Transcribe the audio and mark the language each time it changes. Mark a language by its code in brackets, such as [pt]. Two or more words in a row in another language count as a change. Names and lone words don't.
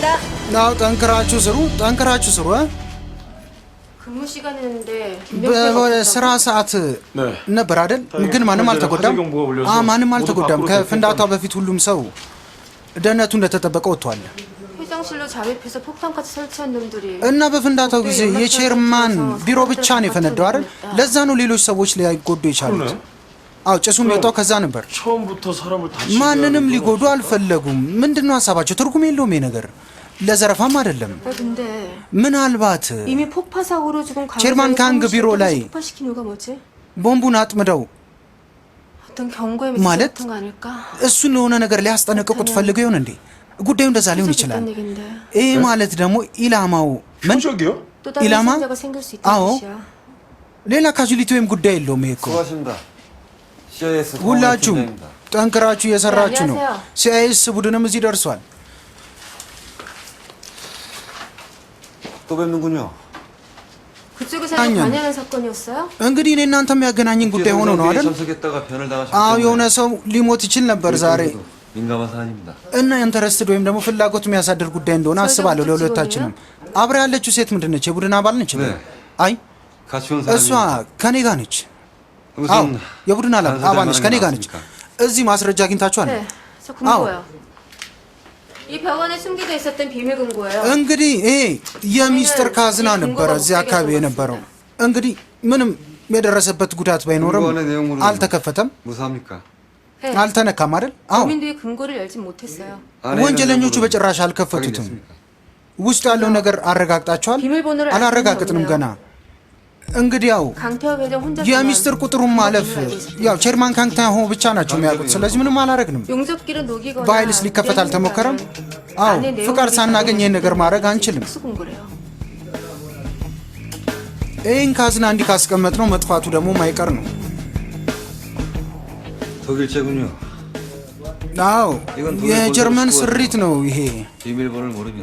[am] አዎ ጠንክራችሁ ስሩ፣ ጠንክራችሁ ስሩ። [ko] 근무 시간이었는데 [am] በስራ ሰዓት ነበር አይደል? ግን ማንም አልተጎዳም። ማንም አልተጎዳም። ከፍንዳታው በፊት ሁሉም ሰው ደህንነቱ እንደተጠበቀ ወጥቷል። [ko] 회장실로 잠입해서 폭탄까지 설치한 놈들이 [am] እና በፍንዳታው ጊዜ የቼርማን ቢሮ ብቻ ነው የፈነዳው አይደል? ለዛ ነው ሌሎች ሰዎች ሊጎዱ የቻሉት። አዎ ጭሱ የሚወጣው ከዛ ነበር። [ko] 처음부터 사람을 다치게 [am] ማንንም ሊጎዱ አልፈለጉም። ምንድነው ሀሳባቸው? ትርጉም የለውም ይሄ ነገር። ለዘረፋም አይደለም። [ko] 근데 [am] ምናልባት [ko] 이미 폭파 사고로 죽은 [am] ቼርማን ካንግ ቢሮ ላይ. [ko] 폭파시킨 이유가 뭐지? [am] ቦምቡን አጥምደው [ko] 어떤 경고의 [am] ማለት [ko] 같은 거 아닐까? [am] እሱን ለሆነ ነገር ሊያስጠነቅቁት ፈልገው ይሆን እንዴ? ጉዳዩ እንደዛ ሊሆን ይችላል። [ko] 있다는 얘긴데. [am] ይሄ ማለት ደግሞ ኢላማው ምን [ko] 표적이요? 또 다른 [am] 이라마? [ko] 상자가 생길 수 [am] 아오. [ko] 있다는 뜻이야. [am] ሌላ ካጁሊቲ ወይም ጉዳይ የለውም። ይሄ እኮ [ko] 수고하십니다. CIS [am] ሁላችሁም ጠንክራችሁ እየሰራችሁ ነው። [ko] 안녕하세요. [am] ሲአይኤስ ቡድንም እዚህ ደርሷል። [ko] 또 뵙는군요. 그쪽에서 아니요. 관여하는 사건이었어요? [am] እንግዲህ እኔ እናንተ የሚያገናኝን ጉዳይ ሆኖ ነው አይደል? [ko] 참석했다가 변을 [am] አዎ የሆነ [ko] 당하셨기 [am] ሰው ሊሞት ይችል ነበር ዛሬ [ko] 민감한 사안입니다. [am] እና ኢንተረስትድ ወይም ደግሞ ፍላጎት የሚያሳድር ጉዳይ እንደሆነ አስባለሁ። ለሁለታችንም አብራ ያለችው ሴት ምንድን ነች? የቡድን አባል ነች? [ko] 네. [am] አይ [ko] 같이 온 [am] እሷ [ko] 사람이 [am] ከኔ ጋር ነች። አዎ [ko] 무슨 [am] የቡድን አባል ነች፣ ከኔ ጋር ነች። እዚህ ማስረጃ አግኝታችኋል? [ko] 네, 저 금고요. 이 병원에 숨겨져 있었던 비밀 금고예요. [am] እንግዲህ ይሄ የሚስጥር ካዝና ነበረ እዚህ አካባቢ የነበረው። እንግዲህ ምንም የደረሰበት ጉዳት ባይኖርም [ko] 금고안의 내용물은 [am] አልተከፈተም፣ [ko] 무사합니까? 네, [am] አልተነካም አይደል? አዎ [ko] 범인들이 금고를 열진 못했어요. 안에 있는 [am] ወንጀለኞቹ [ko] 내용물은 [am] በጭራሽ አልከፈቱትም። [ko] 확인됐습니까? [am] ውስጥ ያለው ነገር አረጋግጣችኋል? [ko] 비밀번호를 [am] አላረጋግጥንም ገና። እንግዲህ ያው [ko] 강태호 회장 혼자 [am] የሚስጥር ቁጥሩን ማለፍ ያው ቼርማን ካንግታሆ ብቻ ናቸው የሚያውቁት። ስለዚህ ምንም አላረግንም። [ko] 용접기를 녹이거나 [am] በኃይልስ ሊከፈት አልተሞከረም? አዎ ፍቃድ ሳናገኝ ይህን ነገር ማድረግ አንችልም። [ko] 특수 금고래요. [am] ይህን ካዝና እንዲህ ካስቀመጥ ነው መጥፋቱ ደግሞ ማይቀር ነው። [ko] 독일제군요. [am] አዎ የጀርመን ስሪት ነው ይሄ። [ko] 비밀번호를 모르면